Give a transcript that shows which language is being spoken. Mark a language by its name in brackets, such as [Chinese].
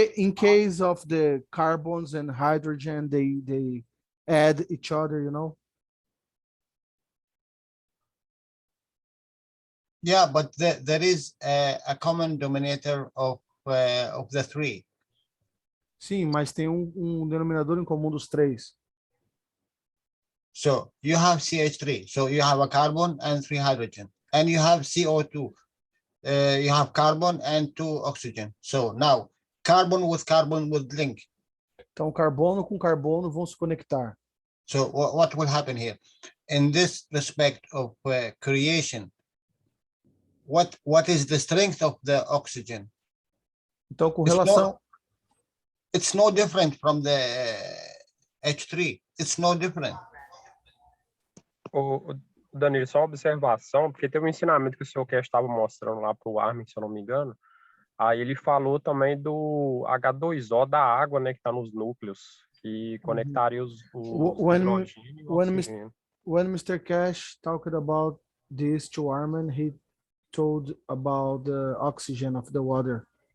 [English] in case of the carbons and hydrogen, they add each other, you know? Yeah, but there is a common denominator of the three. [Portuguese] Sim, mas tem denominador em comum dos três. [English] So you have CH3. So you have a carbon and 3 hydrogen, and you have CO2. You have carbon and 2 oxygen. So now carbon would link. [Portuguese] Então, carbono com carbono vão se conectar. [English] So what will happen here? In this respect of creation, what is the strength of the oxygen? [Portuguese] Então, com [English] It's [Portuguese] relação... [English] It's no different from the H3. It's no different. [Portuguese] Ô, Danilo, só uma observação, porque tem um ensinamento que o senhor Cash estava mostrando lá para o Armin, se eu não me engano. Aí ele falou também do H2O da água, né, que está nos núcleos, que conectaria os hidrogênio e o oxigênio. [English] When Mr. Cash talked about this to Armin, he told about the oxygen of the water.